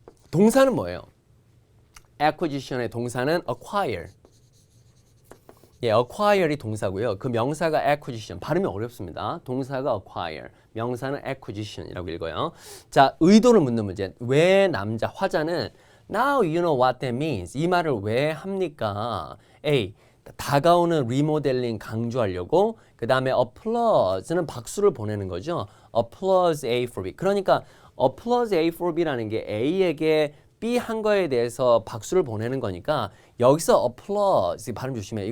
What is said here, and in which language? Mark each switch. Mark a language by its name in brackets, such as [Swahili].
[Korean] 동사는 뭐예요? acquisition의 동사는 acquire. 예, acquire이 동사고요. 그 명사가 acquisition. 발음이 어렵습니다. 동사가 acquire, 명사는 acquisition이라고 읽어요. 자, 의도를 묻는 문제. 왜 남자, 화자는 [English] now you know what that means. [Korean] 이 말을 왜 합니까? A. 다가오는 리모델링 강조하려고. 그 다음에 applause는 박수를 보내는 거죠. [English] applause A for B. [Korean] 그러니까 applause A for B라는 게 A에게 B 한 거에 대해서 박수를 보내는 거니까 여기서 applause, 발음 조심해.